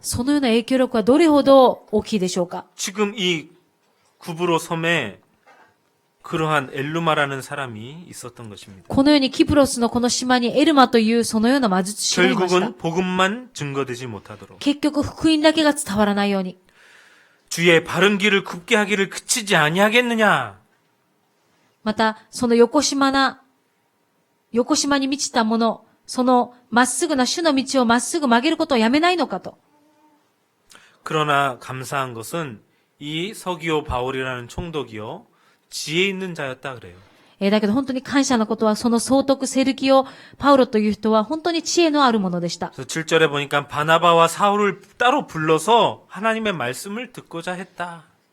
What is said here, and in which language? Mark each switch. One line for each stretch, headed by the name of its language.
Japanese: そのような影響力はどれほど大きいでしょうか？
Korean: 지금 이 구브로 섬에 그러한 엘루마라는 사람이 있었던 것입니다.
Japanese: このようにキプロスのこの島にエルマというそのような魔術師がいました。
Korean: 결국은 복음만 증거되지 못하도록
Japanese: 結局福音だけが伝わらないように。
Korean: 주의 바른 길을 굽게 하기를 그치지 아니하겠느냐.
Japanese: また、その横島に満ちたもの、そのまっすぐな主の道をまっすぐ曲げることをやめないのかと。
Korean: 그러나 감사한 것은 이 서기오 바울이라는 총독이요. 지혜 있는 자였다 그래요.
Japanese: だけど本当に感謝のことは、その総督セルキオ・パウロという人は本当に知恵のあるものでした。
Korean: 그래서 7절에 보니까 바나바와 사울을 따로 불러서 하나님의 말씀을 듣고자 했다.